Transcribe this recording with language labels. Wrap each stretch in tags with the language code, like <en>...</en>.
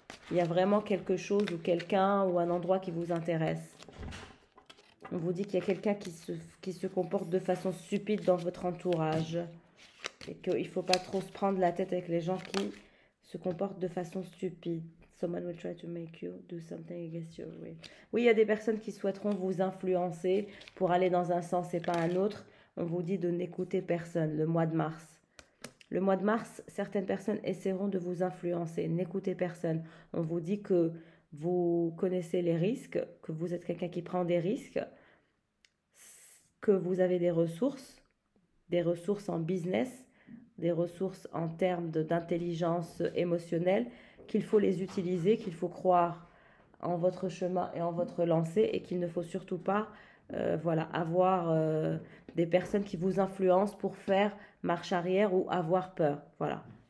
<fr>Il y a vraiment quelque chose ou quelqu'un ou un endroit qui vous intéresse. On vous dit qu'il y a quelqu'un qui se comporte de façon stupide dans votre entourage. Et qu'il ne faut pas trop se prendre la tête avec les gens qui se comportent de façon stupide.</fr> <en>Someone will try to make you do something against your will.</en> <fr>Oui, il y a des personnes qui souhaiteront vous influencer pour aller dans un sens et pas un autre. On vous dit de n'écouter personne le mois de mars. Le mois de mars, certaines personnes essaieront de vous influencer. N'écoutez personne. On vous dit que vous connaissez les risques, que vous êtes quelqu'un qui prend des risques, que vous avez des ressources en business, des ressources en termes d'intelligence émotionnelle, qu'il faut les utiliser, qu'il faut croire en votre chemin et en votre lancée et qu'il ne faut surtout pas avoir des personnes qui vous influencent pour faire marche arrière ou avoir peur. Voilà.</fr>